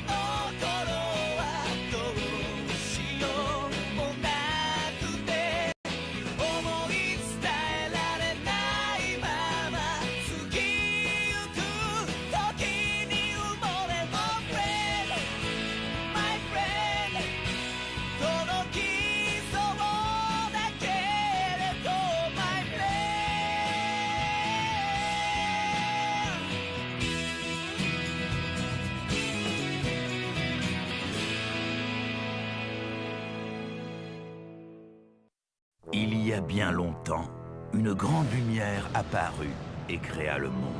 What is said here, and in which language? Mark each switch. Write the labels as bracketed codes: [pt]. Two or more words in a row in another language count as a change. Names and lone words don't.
[ja] の頃はどうしようもなくて思い伝えられないまま過ぎゆく時に埋もれ [en] My friend [ja] 届きそうだけれど [en] My friend [fr] Il y a bien longtemps, une grande lumière apparut et créa le monde.